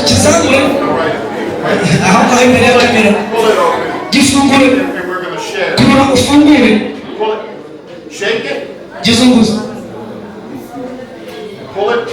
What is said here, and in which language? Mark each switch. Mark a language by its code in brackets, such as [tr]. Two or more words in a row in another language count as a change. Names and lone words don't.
[rw] kizamure [en] Right. [rw] aho ngaho imbere ya kamera [en] Pull it open. [rw] gifungure [en] And we're going to share. [rw] kurura ufungure [en] Pull it. Shake it. [rw] gizunguza [en] Pull it.